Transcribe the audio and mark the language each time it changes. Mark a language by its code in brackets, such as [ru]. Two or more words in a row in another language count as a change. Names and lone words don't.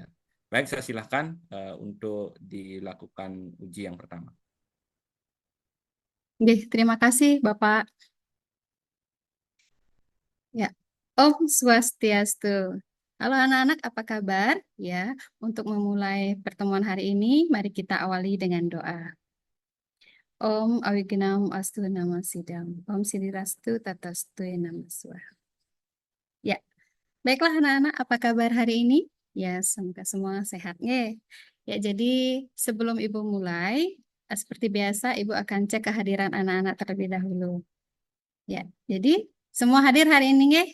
[id] Baik, saya silahkan untuk dilakukan uji yang pertama. Terima kasih Bapak. Ya, [sa] Om Swastiastu. [id] Halo anak-anak, apa kabar? Ya, untuk memulai pertemuan hari ini, mari kita awali dengan doa. [sa] Om Awignam Astu Nama Sidam. Om Sidirastu Tatastu Nama Swaha. [id] Ya, baiklah anak-anak, apa kabar hari ini? Ya, semoga semua sehat. Ya, jadi sebelum Ibu mulai, seperti biasa, Ibu akan cek kehadiran anak-anak terlebih dahulu. Ya, jadi semua hadir hari ini, nggih?